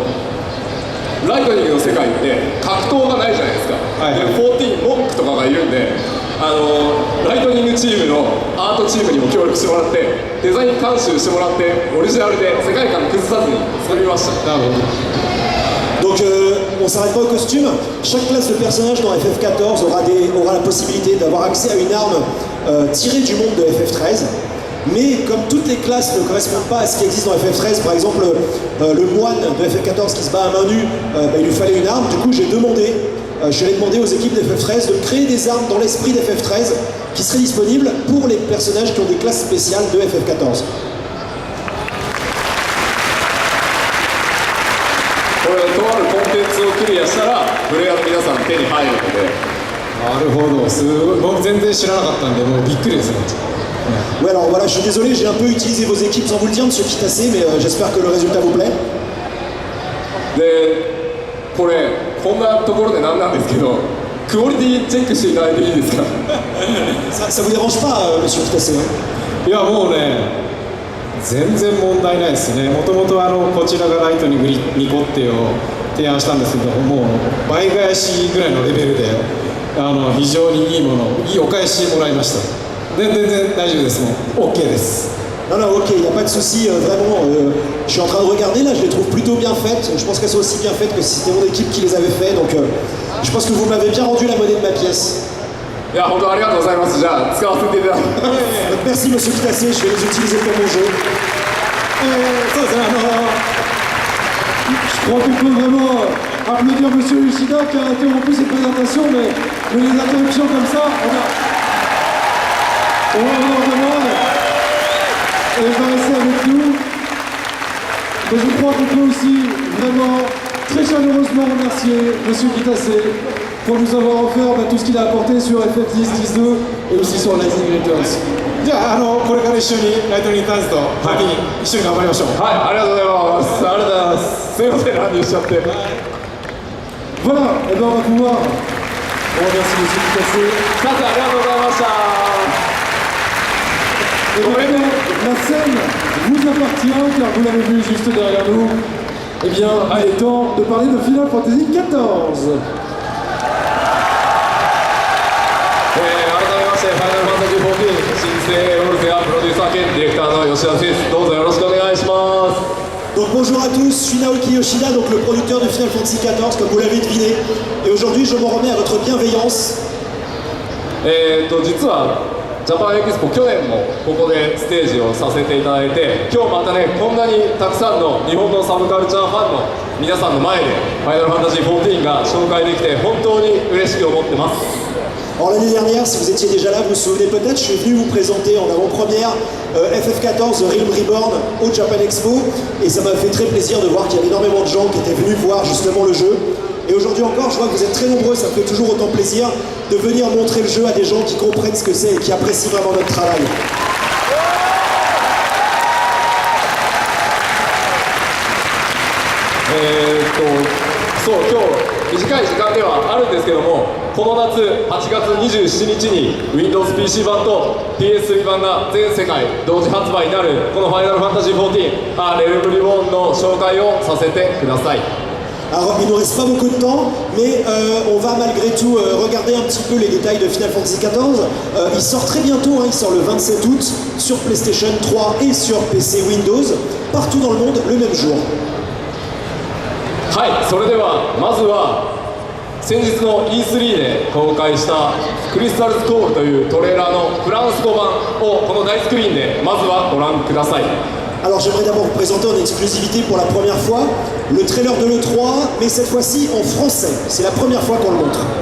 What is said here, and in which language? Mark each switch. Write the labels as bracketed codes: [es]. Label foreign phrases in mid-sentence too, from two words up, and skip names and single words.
[ja] ライトニングの世界って格闘がないじゃないですか。で14モンクとかがいるんで、ライトニングチームのアートチームにも協力してもらってデザイン監修してもらってオリジナルで世界観崩さずに作りました。 [fr] Donc on s'arrête pas au costume. Chaque classe de personnage dans FF14 aura la possibilité d'avoir accès à une arme tirée du monde de FF13. Mais comme toutes les classes ne correspondent pas à ce qui existe dans FF13, par exemple le moine de FF14 qui se bat à main nue, il lui fallait une arme. Du coup je suis allé demander aux équipes de FF13 de créer des armes dans l'esprit de FF13 qui seraient disponibles pour les personnages qui ont des classes spéciales de FF14. [ja] これとあるコンテンツをクリアしたらプレイヤーの皆さん手に入るので。なるほど。すごい。僕全然知らなかったんでもうびっくりですね。 [fr] Ouais alors voilà, je suis désolé, j'ai un peu utilisé vos équipes sans vous le dire, monsieur Kitase, mais j'espère que le résultat vous plaît. [ja] でこれこんなところでなんなんですけどクオリティチェックしていただいていいですか。 [fr] Ça vous dérange pas, monsieur Kitase? [ja] いやもうね全然問題ないですね。もともとこちらがライトニングミコってを提案したんですけどもう倍返しぐらいのレベルで非常にいいもの、いいお返しもらいました。全然大丈夫ですね。 OK です。 [fr] Non, non, ok, il n'y a pas de souci, vraiment, je suis en train de regarder, là, je les trouve plutôt bien faites, je pense qu'elles sont aussi bien faites que si c'était mon équipe qui les avait fait, donc je pense que vous m'avez bien rendu la monnaie de ma pièce. [ja] いや本当ありがとうございます。じゃあ使わせていただきます。 [fr] Donc, merci monsieur Kitassé, je vais les utiliser pour mon jeu. [ja] そうですね、 [fr] Je crois qu'on peut vraiment applaudir Monsieur Yoshida qui a interrompu cette présentation, mais les interruptions comme ça, on en demande. Et il va rester avec nous. Mais je crois qu'on peut aussi vraiment très chaleureusement remercier Monsieur Kitassé pour nous avoir offert tout ce qu'il a apporté sur FF10, 10-2 et aussi sur Lightning Returns. [ja] じゃあ、これから一緒にライトニングターンズと一緒に頑張りましょう。はい、ありがとうございます。ありがとうございます。すいません、乱入しちゃって。 [fr] Voilà, et bien on va pouvoir remercier Monsieur Kitassé. [ja] さて、ありがとうございました。 [fr] Et maintenant, la scène vous appartient car vous l'avez vu juste derrière nous. Eh bien, il est temps de parler de Final Fantasy XIV. [ja] 改めまして、ファイナルファンタジー14新生ロールフェアプロデューサー兼ディレクターの吉田です。どうぞよろしくお願いします。 [fr] Donc bonjour à tous, je suis Naoki Yoshida, donc le producteur de Final Fantasy XIV, comme vous l'avez deviné, et aujourd'hui je m'en remets à votre bienveillance. [ja] 実はジャパンエキスポ去年もここでステージをさせていただいて、今日またねこんなにたくさんの日本のサブカルチャーファンの皆さんの前でファイナルファンタジー14が紹介できて本当に嬉しく思ってます。 [fr] Alors l'année dernière, si vous étiez déjà là, vous vous souvenez peut-être, je suis venu vous présenter en avant-première FF14 Realm Reborn au Japan Expo, et ça m'a fait très plaisir de voir qu'il y avait énormément de gens qui étaient venus voir justement le jeu. Et aujourd'hui encore, je vois que vous êtes très nombreux, ça me fait toujours autant plaisir de venir montrer le jeu à des gens qui comprennent ce que c'est et qui apprécient vraiment notre travail. [ja] そう今日短い時間ではあるんですけども、この夏8月27日に Windows PC 版と PS3 版が全世界同時発売になるこのファイナルファンタジー14レルムリボーンの紹介をさせてください。 [fr] Alors il ne nous reste pas beaucoup de temps, mais on va malgré tout regarder un petit peu les détails de Final Fantasy XIV. Il sort très bientôt, il sort le 27 août sur PlayStation 3 et sur PC Windows, partout dans le monde le même jour. [ja] はい、それではまずは先日の E3 で公開したクリスタルズコールというトレーラーのフランス語版をこの大スクリーンでまずはご覧ください。 [fr] Alors j'aimerais d'abord vous présenter en exclusivité pour la première fois le trailer de l'E3, mais cette fois-ci en français. C'est la première fois qu'on le montre.